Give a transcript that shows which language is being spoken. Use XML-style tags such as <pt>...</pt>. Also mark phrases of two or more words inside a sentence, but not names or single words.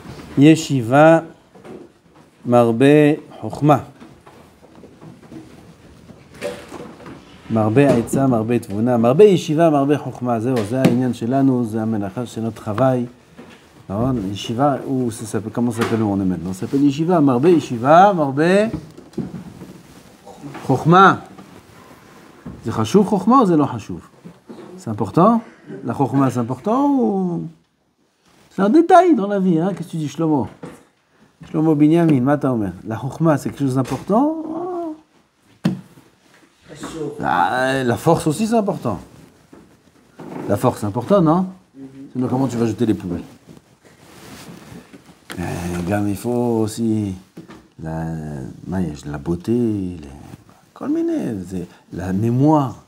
<he>ישיבה מרבה חכמה. מרבה עצה, מרבה תבונה, מרבה ישיבה, מרבה חוכמה, זה העניין שלנו, זה המלאכה של</he> <fr>notre travail. ישיבה, comment s'appelle on est maintenant? Ça s'appelle</fr> <he>ישיבה, מרבה ישיבה, מרבה חוכמה. זה חשוב חוכמה או זה לא חשוב?</he> <fr>C'est important? La חוכמה c'est important ou... C'est un détail dans la vie, hein? Qu'est-ce que tu dis, Shlomo? Shlomo Binyamin,</fr> <he>מה אתה אומר?</he> <fr>La חוכמה c'est quelque chose d'important? La force aussi c'est important. La force c'est important, non? Sinon comment tu vas jeter les poubelles? Il faut aussi la beauté, la mémoire.</fr>